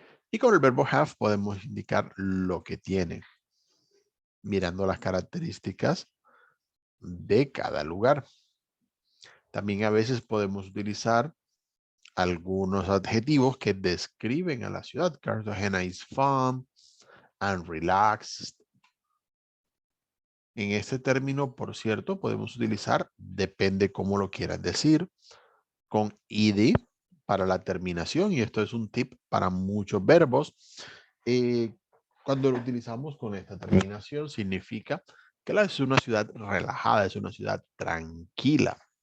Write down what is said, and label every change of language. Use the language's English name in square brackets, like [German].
[Spanish] Y con el verbo have podemos indicar lo que tiene, mirando las características de cada lugar. También a veces podemos utilizar algunos adjetivos que describen a la ciudad. [English] Cartagena is fun and relaxed. [Spanish] En este término, por cierto, podemos utilizar, depende cómo lo quieras decir, con ed para la terminación, y esto es un tip para muchos verbos. Cuando lo utilizamos con esta terminación, significa que es una ciudad relajada, es una ciudad tranquila.